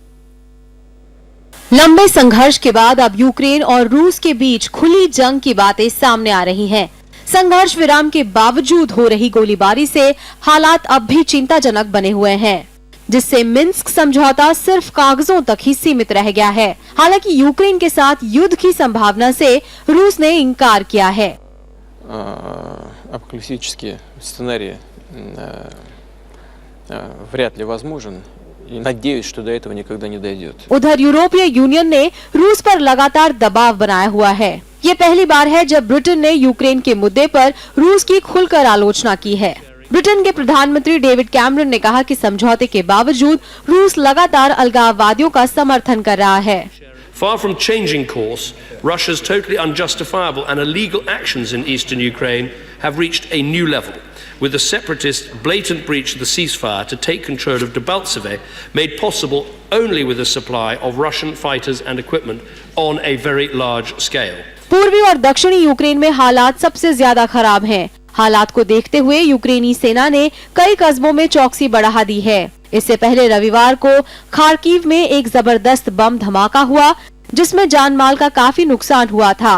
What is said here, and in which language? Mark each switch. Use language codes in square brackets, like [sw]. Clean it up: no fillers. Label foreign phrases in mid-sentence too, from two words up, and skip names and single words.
[hi] लंबे संघर्ष के बाद अब यूक्रेन और रूस के बीच खुली जंग की बातें सामने आ रही हैं। संघर्ष विराम के बावजूद हो रही गोलीबारी से हालात अब भी चिंताजनक बने हुए हैं, जिससे मिन्स्क समझौता सिर्फ कागजों तक ही सीमित रह गया है। हालांकि यूक्रेन के साथ युद्ध की संभावना से रूस ने इनकार किया है। [ru] Апокалиптические сценарии вряд ли возможен. И надеюсь, что до этого никогда не дойдет. [hi] उधर यूरोपीय यूनियन ने रूस पर लगातार दबाव बनाया हुआ है। ये पहली बार है जब ब्रिटेन ने यूक्रेन के मुद्दे पर रूस की खुलकर आलोचना की है। ब्रिटेन के प्रधानमंत्री डेविड कैमरन ने कहा कि समझौते के बावजूद रूस लगातार अलगाववादियों का समर्थन कर रहा है। [en] Far from changing course, Russia's totally unjustifiable and illegal actions in eastern Ukraine have reached a new level, with the separatist blatant breach of the ceasefire to take control of Debaltseve made possible only with the supply of Russian fighters and equipment on a very large scale. [hi] पूर्वी और दक्षिणी यूक्रेन में हालात सबसे ज्यादा खराब हैं। हालात को देखते हुए यूक्रेनी सेना ने कई कस्बों में चौकसी बढ़ा दी है। इससे पहले रविवार को खार्किव में एक जबरदस्त बम धमाका हुआ, जिसमें जानमाल का काफी नुकसान हुआ था।